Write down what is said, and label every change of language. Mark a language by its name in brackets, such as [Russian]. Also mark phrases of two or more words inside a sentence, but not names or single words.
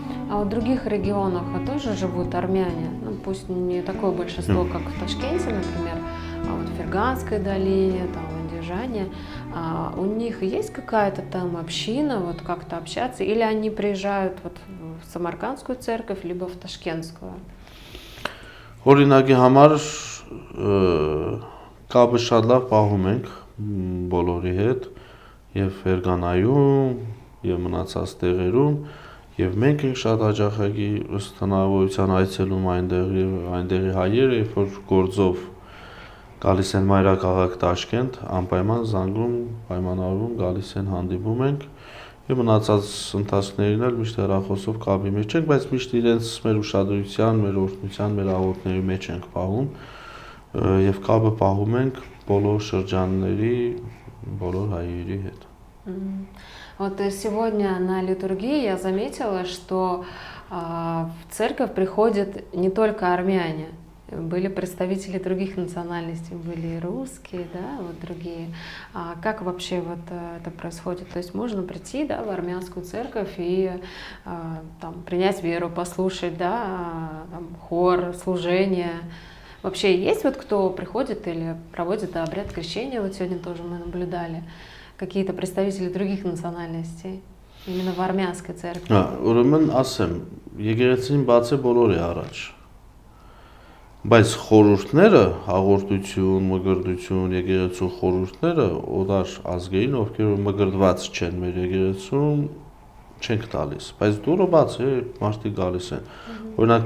[Russian] А в других регионах тоже живут армяне? Ну, пусть не такое большинство, как в Ташкенте, например, а вот в Ферганской долине, там, в Андижане. У них есть какая-то там община, вот как-то общаться? Или они приезжают вот в Самаркандскую церковь, либо в Ташкентскую? [Armenian] Օրինակի համար կապը շատ լավ պահում ենք բոլորի հետ եւ Ֆերգանայում եւ մնացած տեղերում եւ մենք ենք շատ հաճախակի ըստ հնարավորության այցելում այնտեղի հայերը, երբ որ գործով գալիս են մայրաքաղաք Տաշկենտ, անպայման զանգում, պայմանավորվում, գալիս են, հանդիպում ենք եւ մնացած ընթացքներին էլ միշտ հեռախոսով կապի մեջ ենք, բայց միշտ իրենց մեր ուշադրության, մեր օրհնության, մեր աղոթների մեջ ենք պահում եւ կապը պահում ենք բոլոր շրջանների, բոլոր հայերի հետ։ [Russian] Вот сегодня на литургии я заметила, что в церковь приходят не только армяне, были представители других национальностей, были и русские, да, вот другие. А как вообще вот это происходит? То есть можно прийти, да, в армянскую церковь и там, принять веру, послушать, да, там, хор, служение. Вообще есть вот кто приходит или проводит обряд крещения, вот сегодня тоже мы наблюдали, какие-то представители других национальностей, именно в армянской церкви? [Armenian] Ուրեմն ասեմ, եկեղեցին բաց է բոլորի առաջ։ Բայց խորհուրդները, հաղորդություն, մգրտություն, եկեղեցու խորհուրդները օդար ազգերին, ովքեր մգրտված չեն մեր եկեղեցում, չենք տալիս։ Բայց դուրը բաց է, մարդիկ գալիս են։ Օրինակ